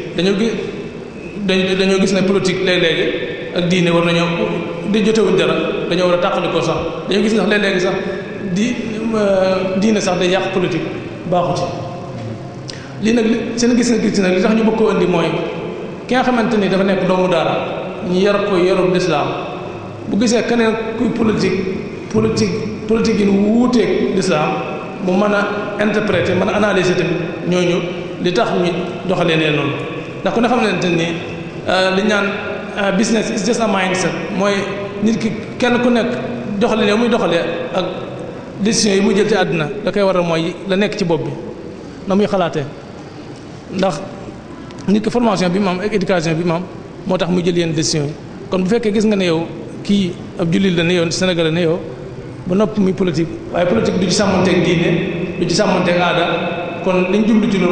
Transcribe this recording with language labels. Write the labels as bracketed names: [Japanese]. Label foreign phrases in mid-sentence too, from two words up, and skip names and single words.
[Wolof] dañoo gis ne politique léeg-léegi ak diine war nañoo di jotewuñ dara dañoo war a tàqalikoo sax dañoo gis ndax léeg-léegi sax diine sax day yàq politique baaxu ci lii nag seen gis nag li tax ñu bëgg koo indi mooy ki nga xamante ni dafa nekk doomu daara ñu yar ko yarub lislaam bu gisee keneen kuy politique yi wuuteeg lislaam mu mën a interpréter mën a analyser tamit ñooñu li tax ñu doxalee nee noonu ndax ku ne xamante ni li ñaan [English] business is just a mindset [Wolof] mooy nit ki kenn ku nekk doxalee yow muy doxalee ak décision yi muy jël ci àddina da koy waral mooy la nekk ci bopp bi na muy xalaatee ndax nit ki formation bi mu am ak éducation bi mu am moo tax muy jël yenn décision yi kon bu fekkee gis nga ne yow kii ab jullit la ne yow Sénégal la ne yow ba noppi muy politique waaye politique du ci sàmmanteeg diine du ci sàmmanteeg aada kon liñ jublu ci loolu